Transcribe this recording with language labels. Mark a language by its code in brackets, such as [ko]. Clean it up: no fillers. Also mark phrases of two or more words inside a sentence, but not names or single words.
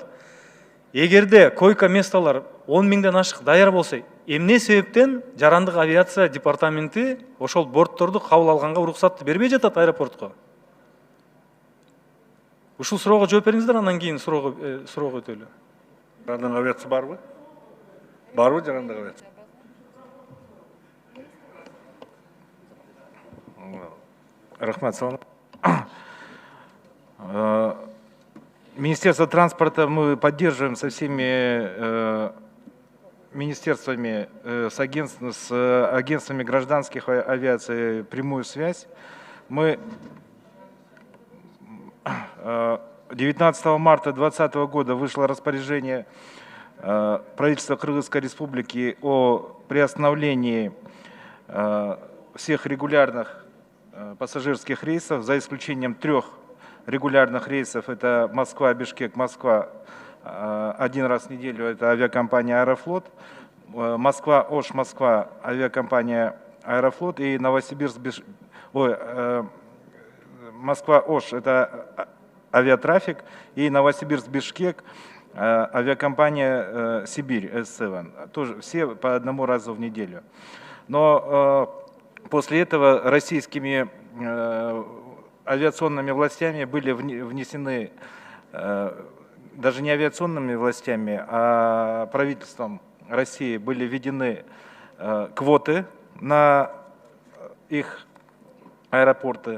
[ky] Эгерде койка месталар 10 миңден ашык даяр болсо, эмне себептен жарандык авиация департаменти ошол бортторду кабыл алганга уруксатты бербей жатат аэропортко? Ушул суроого жооп бериңиздер, андан кийин суроого өтөлү. Жарандык авиация барбы? Барбы жарандык авиация? Рахмат, салам. [ru] Министерство транспорта мы поддерживаем со всеми министерствами, с агентствами гражданских авиаций прямую связь. Мы 19 марта 2020 года вышло распоряжение правительства Кыргызской Республики о приостановлении всех регулярных пассажирских рейсов, за исключением 3 регулярных рейсов. Это Москва, Бишкек, Москва. Один раз в неделю это авиакомпания Аэрофлот. Москва, Ош, Москва, авиакомпания Аэрофлот. И Новосибирск, Москва, Ош, это авиатрафик. И Новосибирск, Бишкек, авиакомпания Сибирь, S7. Тоже все по одному разу в неделю. Но после этого российскими авиационными властями были внесены, даже не авиационными властями, а правительством России были введены квоты на их аэропорты.